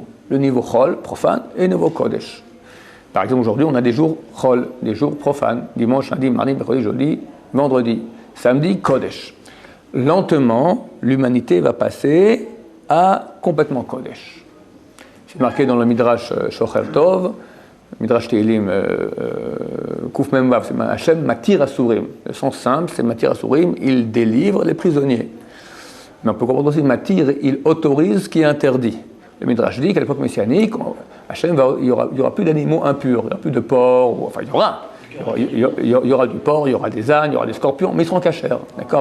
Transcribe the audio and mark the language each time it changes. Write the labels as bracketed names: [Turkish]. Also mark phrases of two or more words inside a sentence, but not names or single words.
[French] Le niveau chol, profane, et le niveau kodesh. Par exemple, aujourd'hui, on a des jours chol, des jours profanes, dimanche, lundi, mardi, mercredi, jeudi, vendredi, samedi, kodesh. Lentement, l'humanité va passer à complètement kodesh. C'est marqué dans le Midrash Shocher Tov, [Hebrew] מדרש תהילים קוף מם וו, [French] c'est [Hebrew] השם מתיר אסורים. [French] Le sens simple, c'est [Hebrew] מתיר אסורים, [French] il délivre les prisonniers. Mais on peut comprendre aussi Matir, il autorise ce qui est interdit. Le Midrash dit qu'à l'époque messianique, il n'y aura plus d'animaux impurs, il n'y aura plus de porc, enfin il y aura. Il y aura du porc, il y aura des ânes, il y aura des scorpions, mais ils seront cachers, d'accord?